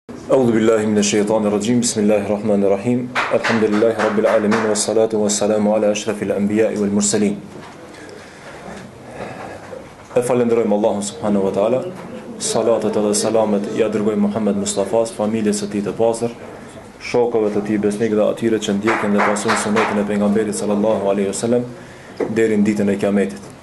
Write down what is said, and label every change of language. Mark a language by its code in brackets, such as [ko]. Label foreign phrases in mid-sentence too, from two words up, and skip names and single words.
[ar] أعوذ بالله من الشيطان الرجيم بسم الله الرحمن الرحيم الحمد لله رب العالمين والصلاة والسلام على أشرف الأنبياء والمرسلين [sq] Falenderojmë Allahun [ar] سبحانه وتعالى, [sq] salatat edhe selamet ja dërgojmë Muhammed Mustafas, familjes së tij të pastër, shokëve të tij besnik dhe atyre që ndjekin dhe pasojnë sunetin e pejgamberit [ar] صلى الله عليه وسلم [sq] deri në ditën e Kiametit.